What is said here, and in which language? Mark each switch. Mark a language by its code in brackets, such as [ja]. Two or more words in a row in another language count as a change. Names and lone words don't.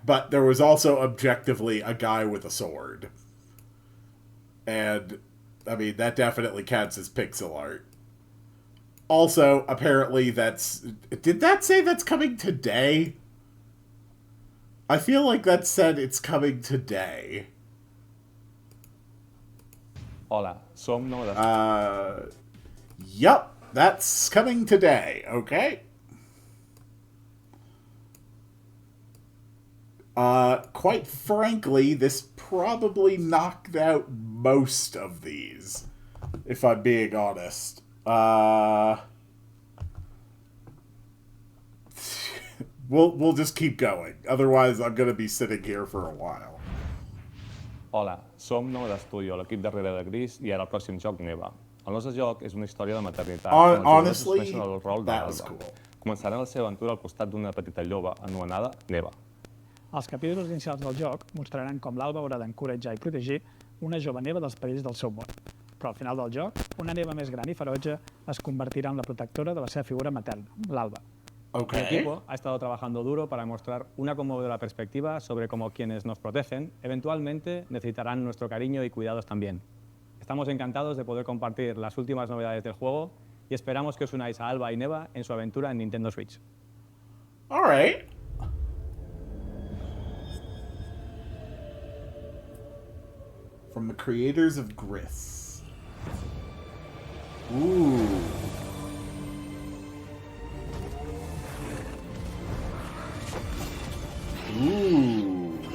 [en] But there was also objectively a guy with a sword. And, I mean, that definitely counts as pixel art. Also, apparently that's... Did that say that's coming today? I feel like that said it's coming today. [ca] Hola, som nou de [en] Yup, that's coming today, okay? Quite frankly, this probably knocked out most of these, if I'm being honest. We'll just keep going. Otherwise, I'm gonna be sitting here for a while. [ca] Hola, som nou d'estudi, l'equip darrere de Gris i ara el pròxim joc Neva. El nostre joc és una història de maternitat. [en] Honestly, [ca] el rol [en] that was [ca] d'Alba. [en] cool. [ca] Començaran la seva aventura al costat d'una petita lloba anomenada Neva. Els capítols inicials del joc mostraran com l'Alba haurà d'encoratjar i protegir una jove neva dels perills del seu món. Però al final del joc, una neva més gran i ferotge es convertirà en la protectora de la seva figura materna, l'Alba. [es] El [en] Okay. [es] equipo ha estado trabajando duro para mostrar una conmovedora perspectiva sobre cómo quienes nos protegen eventualmente necesitarán nuestro cariño y cuidados también. Estamos encantados de poder compartir las últimas novedades del juego y esperamos que os unáis a Alba y Neva en su aventura en Nintendo Switch. [en] All right. From the creators of Gris. Ooh. Ooh.